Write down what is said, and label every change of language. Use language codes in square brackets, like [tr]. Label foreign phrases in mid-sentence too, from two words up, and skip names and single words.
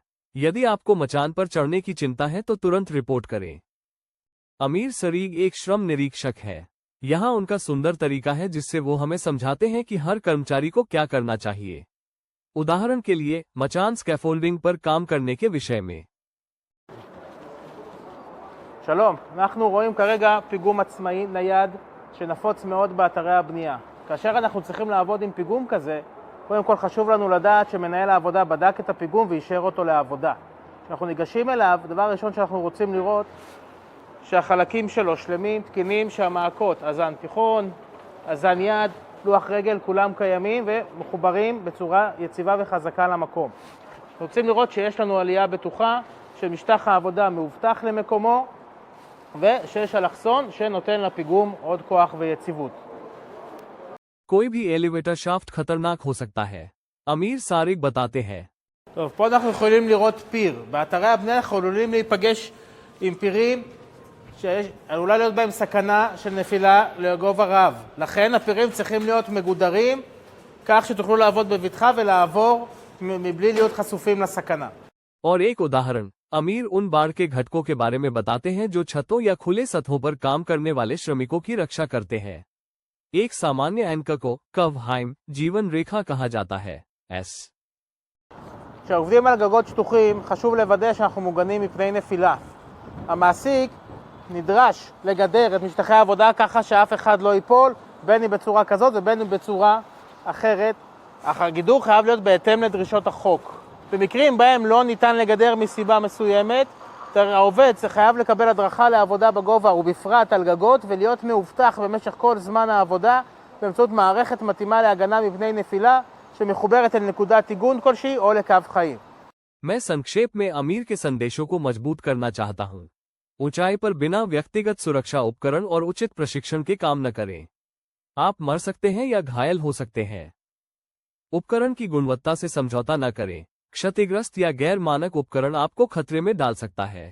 [hi] यदि आपको मचान पर चढ़ने की चिंता है तो तुरंत रिपोर्ट करें। अमीर सरीग एक श्रम निरीक्षक है। यहाँ उनका सुंदर तरीका है जिससे वो हमें समझाते हैं कि हर कर्मचारी को क्या करना चाहिए। उदाहरण के लिए, मचान स्कैफोल्डिंग पर काम करने के विषय में। [he] שלום, אנחנו רואים כרגע פיגום עצמאי נייד שנפוץ מאוד באתרי הבנייה. כאשר אנחנו צריכים לעבוד עם פיגום כזה, קודם כל חשוב לנו לדעת שמנהל העבודה בדק את הפיגום ואישר אותו לעבודה. כשאנחנו ניגשים אליו, דבר ראשון שאנחנו רוצים לראות שהחלקים שלו שלמים, תקינים, שהמעקות, אזן תיכון, אזן יד, לוח רגל, כולם קיימים ומחוברים בצורה יציבה וחזקה למקום. אנחנו רוצים לראות שיש לנו עלייה בטוחה, שמשטח העבודה מאובטח למקומו, ושיש אלכסון שנותן לפיגום עוד כוח ויציבות. [hi] कोई भी [en] elevator shaft [hi] खतरनाक हो सकता है, अमीर सारिक बताते हैं। [he] טוב, פה אנחנו יכולים לראות פיר. באתרי הבנייה אנחנו יכולים להיפגש עם פירים שעלולה להיות בהם סכנה של נפילה לגובה רב. לכן הפירים צריכים להיות מגודרים כך שתוכלו לעבוד בבטחה ולעבור מבלי להיות חשופים לסכנה. और एक उदाहरण, अमीर उन बाढ़ के घटकों के बारे में बताते हैं जो छतों या खुले सतहों पर काम करने वाले श्रमिकों की रक्षा करते हैं। एक सामान्य एंकर को कवहाइम जीवन रेखा कहा जाता है। כשעובדים על גגות שטוחים, חשוב לוודא שאנחנו מוגנים מפני נפילה. המעסיק נדרש לגדר את משטחי העבודה ככה שאף אחד לא ייפול, בין אם בצורה כזאת ובין אם בצורה אחרת. אך הגידור חייב להיות בהתאם לדרישות החוק. במקרים בהם לא ניתן לגדר מסיבה מסוימת, העובד חייב לקבל הדרכה לעבודה בגובה ובפרט על גגות ולהיות מאובטח במשך כל זמן העבודה באמצעות מערכת מתאימה להגנה מפני נפילה שמחוברת אל נקודת עיגון כלשהי או לקו חיים. [hi] मैं संक्षेप में अमीर के संदेशों को मजबूत करना चाहता हूँ। ऊंचाई पर बिना व्यक्तिगत सुरक्षा उपकरण और उचित प्रशिक्षण के काम न करें। आप मर सकते हैं या घायल हो सकते हैं। उपकरण की गुणवत्ता से समझौता न करें। क्षतिग्रस्त या गैर मानक उपकरण आपको खतरे में डाल सकता है।